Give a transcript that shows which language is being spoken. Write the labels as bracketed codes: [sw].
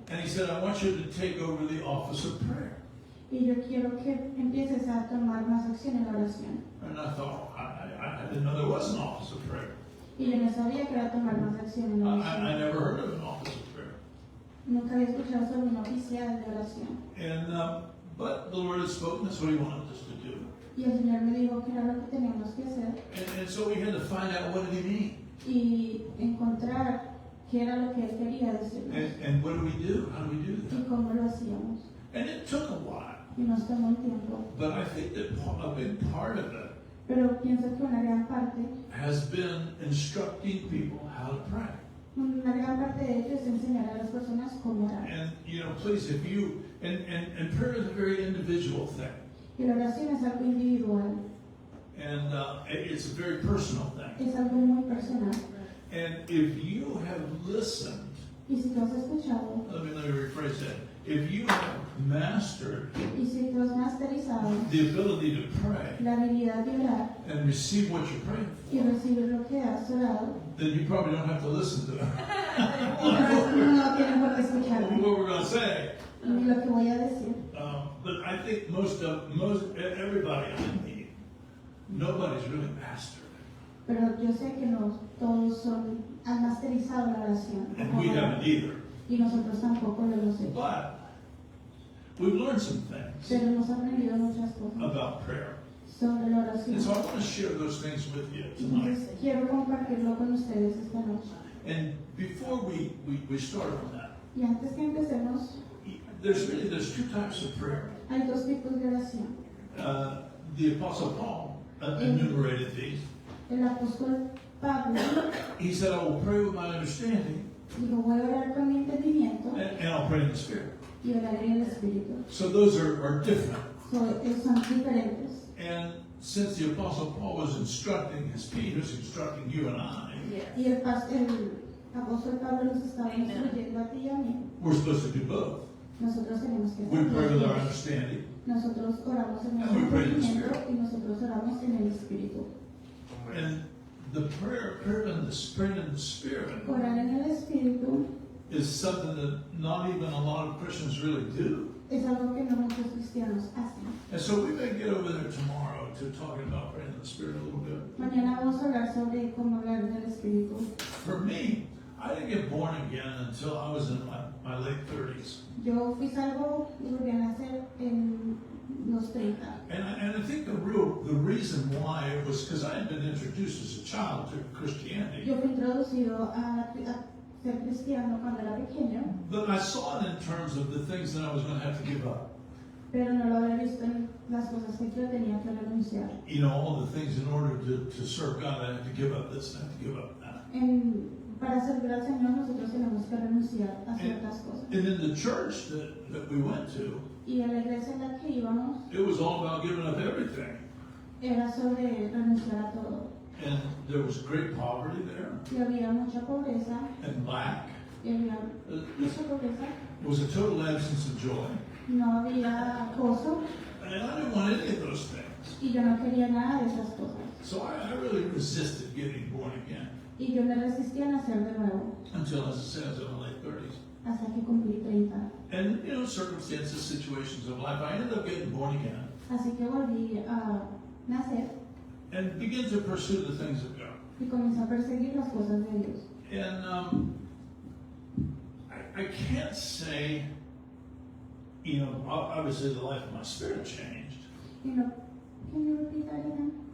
[en] and He said, I want you to take over the office of prayer. [es] y yo quiero que empieces a tomar más acción en la oración. [en] And I thought, I didn't know there was an office of prayer. [es] Y yo no sabía que era tomar más acción en la [en] I [es] oración. [en] never heard of an office of prayer. [es] Nunca había escuchado sobre un oficial de oración. [en] And but the Lord had spoken, that's what He wanted us to do. [es] Y el Señor me dijo que era lo que teníamos que hacer [en] And so we had to find out what did He mean. [es] y encontrar qué era lo que Él quería decirnos [en] And what do we do? How do we do [es] y [en] that? [es] cómo lo hacíamos. [en] And it took a while. [es] Y nos tomó un tiempo. [en] But I think that a big part of it [es] Pero pienso que una gran parte, [en] has been instructing people how to pray. [es] una gran parte de ello es enseñar a las personas cómo orar. [en] And, please, if you, and prayer is a very individual thing. [es] Y la oración es algo individual, [en] And it's a very personal thing. [es] es algo muy personal. [en] And if you have listened, [es] Y si tú has escuchado, [en] let me rephrase that. If you have mastered [es] y si tú has masterizado [en] the ability to pray [es] la habilidad de orar [en] and receive what you're praying [es] y [en] for, [es] recibir lo que has orado, [en] then you probably don't have to listen to [es] entonces no tienen por qué escucharme [en] what we're going to say. [es] ni lo que voy a decir. [en] But I think everybody on the meeting, nobody's really mastered. [es] Pero yo sé que no todos han masterizado la oración. [en] And we haven't either. [es] Y nosotros tampoco lo hemos hecho. [en] But we've learned some things [es] Pero hemos aprendido muchas cosas [en] about prayer. [es] sobre la oración. [en] And so I want to share those things with you tonight. [es] Entonces quiero compartirlo con ustedes esta noche. [en] And before we start on that, [es] Y antes que empecemos, [en] there's two types of prayer. [es] hay dos tipos de oración. [en] The Apostle Paul enumerated these. [es] El apóstol Pablo [en] He said, I will pray with my understanding, [es] dijo, voy a orar con mi entendimiento [en] and I'll pray in the Spirit. [es] y oraré en el Espíritu. [en] So those are different. [es] Son diferentes. [en] And since the Apostle Paul was instructing his people, he was instructing you and I, Yes. [es] Y el apóstol Pablo nos estaba instruyendo a ti y a mí. [en] we're supposed to do both. [es] Nosotros tenemos que [en] We pray with our [es] hacer. [en] understanding, [es] Nosotros oramos en nuestro [en] And we pray in the [es] entendimiento [en] Spirit. [es] y nosotros oramos en el Espíritu. [en] and the prayer in the Spirit [es] Orar en el Espíritu [en] is something that not even a lot of Christians really do. [es] es algo que no muchos cristianos hacen. [en] And so we may get over there tomorrow to talking about praying in the Spirit a little bit. [es] Mañana vamos a hablar sobre cómo hablar en el Espíritu. [en] For me, I didn't get born again until I was in my late 30s. [es] Yo fui salvo y volví a nacer en los 30. [en] And I think the reason why was because I had been introduced as a child to Christianity. [es] Yo fui introducido a ser cristiano cuando era pequeño, [en] But I saw it in terms of the things that I was going to have to give up. [es] pero no lo había visto en las cosas que yo tenía que renunciar. [en] You know, all the things in order to serve God, I have to give up this and I have to give up that. [es] Para servir al Señor nosotros tenemos que renunciar a ciertas cosas. [en] And in the church that we went to, [es] Y en la iglesia en la que íbamos [en] it was all about giving up everything. [es] era sobre renunciar a todo. [en] And there was great poverty there [es] Y había mucha pobreza, [en] and lack. [es] y había [en] It [es] mucha pobreza, [en] was a total absence of joy. [es] no había gozo, [en] And I didn't want any of those things. [es] y yo no quería nada de esas cosas. [en] So I really resisted getting born again [es] Y yo me resistía a nacer de nuevo, [en] until, as I said, I was in my late 30s. [es] hasta que cumplí 30. [en] And, you know, circumstances, situations of life, I ended up getting born again [es] Así que volví a nacer [en] and began to pursue the things of God. [es] y comencé a perseguir las cosas de Dios. [en] And I can't say, you know, obviously the life of my spirit changed. You know, can you repeat that again?